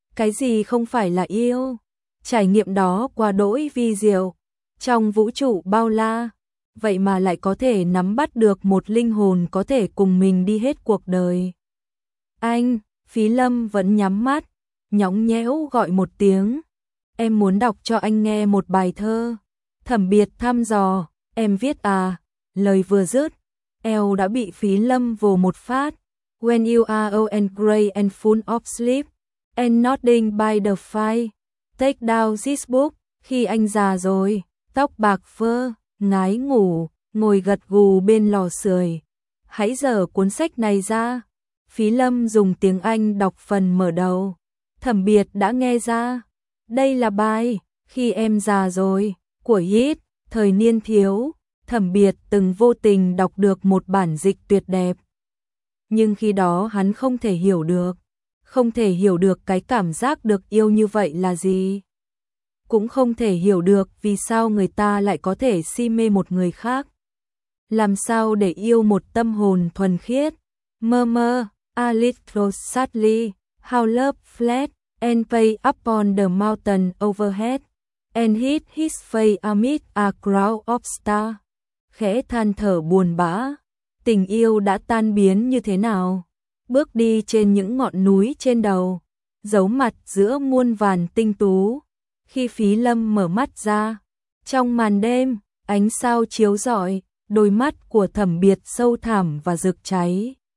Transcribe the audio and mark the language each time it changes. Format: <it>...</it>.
<vi>cái gì không phải là yêu. Trải nghiệm đó quá đỗi vi diệu, trong vũ trụ bao la, vậy mà lại có thể nắm bắt được một linh hồn có thể cùng mình đi hết cuộc đời. Anh, Phí Lâm vẫn nhắm mắt, nhõng nhẽo gọi một tiếng. Em muốn đọc cho anh nghe một bài thơ. Thẩm Biệt thăm dò, em viết à? Lời vừa dứt, eo đã bị Phí Lâm vồ một phát.</vi> <en>When you are old and gray and full of sleep, and nodding by the fire, take down this book.</en> <vi>Khi anh già rồi, tóc bạc phơ, ngái ngủ, ngồi gật gù bên lò sưởi, hãy dở cuốn sách này ra. Phí Lâm dùng tiếng Anh đọc phần mở đầu. Thẩm Biệt đã nghe ra. Đây là bài Khi Em Già Rồi của Yeats, thời niên thiếu. Thẩm Biệt từng vô tình đọc được một bản dịch tuyệt đẹp. Nhưng khi đó hắn không thể hiểu được. Không thể hiểu được cái cảm giác được yêu như vậy là gì. Cũng không thể hiểu được vì sao người ta lại có thể si mê một người khác. Làm sao để yêu một tâm hồn thuần khiết.</vi> <en>Murmur, a little sadly, how love fled, and way upon the mountain overhead, and hid his face amid a crowd of stars.</en> <vi>Khẽ than thở buồn bã, tình yêu đã tan biến như thế nào? Bước đi trên những ngọn núi trên đầu, giấu mặt giữa muôn vàn tinh tú. Khi Phí Lâm mở mắt ra, trong màn đêm, ánh sao chiếu rọi, đôi mắt của Thẩm Biệt sâu thẳm và rực cháy.</vi>